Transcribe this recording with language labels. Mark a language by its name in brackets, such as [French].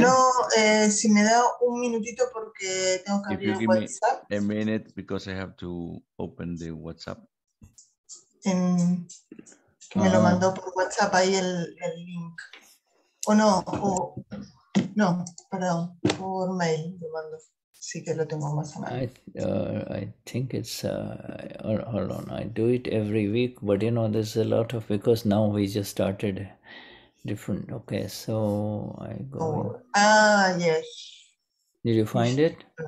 [Spanish] No, si me da un minutito porque tengo que abrir el WhatsApp. [English] A minute because I have to open the WhatsApp. [Spanish] Que me lo mandó por WhatsApp ahí el link. O no, no, perdón, por mail lo mando. Sí que lo tengo más a mano. [English] I think it's, hold on, I do it every week, but you know, there's a lot of, because now we just started different. Okay, so I go. Yes. Did you find it?